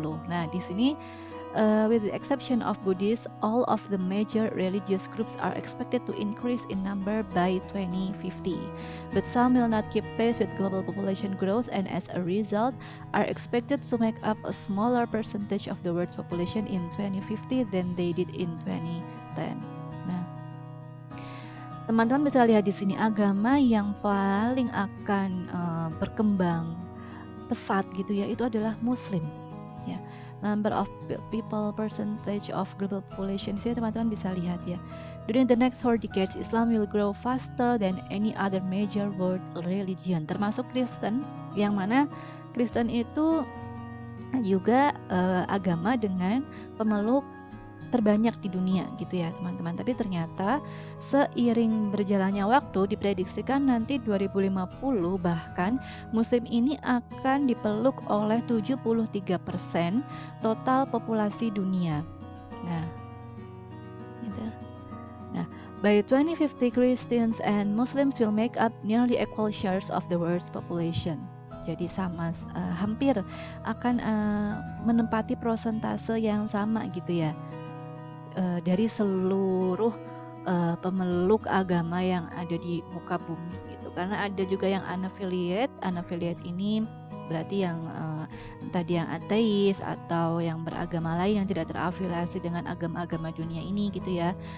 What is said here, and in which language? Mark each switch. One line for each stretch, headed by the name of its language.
Indonesian: Nah di sini,
English: with the exception of Buddhists, all of the major religious groups are expected to increase in number by 2050. But some will not keep pace with global population growth and as a result are expected to make up a smaller percentage of the world's population in 2050 than they did in 2010.
Indonesian: Nah, teman-teman bisa lihat di sini agama yang paling akan berkembang pesat gitu ya, itu adalah Muslim ya.
English: Number of people percentage of global population
Indonesian: sih teman-teman bisa lihat ya.
English: During the next 4 decades, Islam will grow faster than any other major world religion,
Indonesian: termasuk Kristen, yang mana Kristen itu juga agama dengan pemeluk terbanyak di dunia gitu ya teman-teman. Tapi ternyata seiring berjalannya waktu diprediksikan nanti 2050 bahkan Muslim ini akan dipeluk oleh 73% total populasi dunia. Nah, gitu.
English: Nah, by 2050 Christians and Muslims will make up nearly equal shares of the world's population.
Indonesian: Jadi sama, hampir akan menempati prosentase yang sama gitu ya, dari seluruh pemeluk agama yang ada di muka bumi gitu. Karena ada juga yang unaffiliate ini berarti yang tadi yang ateis atau yang beragama lain yang tidak terafiliasi dengan agama-agama dunia ini gitu ya.